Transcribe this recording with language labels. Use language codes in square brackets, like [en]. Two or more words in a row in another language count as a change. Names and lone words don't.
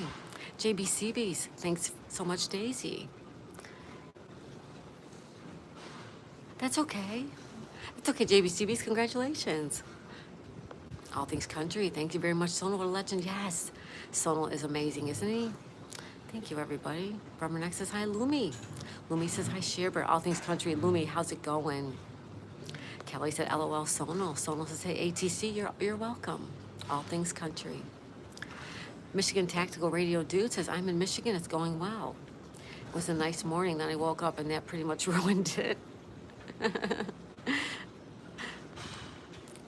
[en] JBCBs, thanks so much, Daisy. That's okay. It's okay, JBCBs, congratulations. All Things Country, thank you very much, Sonal, what a legend, yes. Sonal is amazing, isn't he? Thank you, everybody. Rubberneck says, hi, Lumi. Lumi says, hi, Sherbert. All Things Country. Lumi, how's it going? Kelly said, LOL, Sonal. Sonal says, hey, ATC, you're welcome. All Things Country. Michigan Tactical Radio Dude says, I'm in Michigan, it's going well. It was a nice morning, then I woke up and that pretty much ruined it.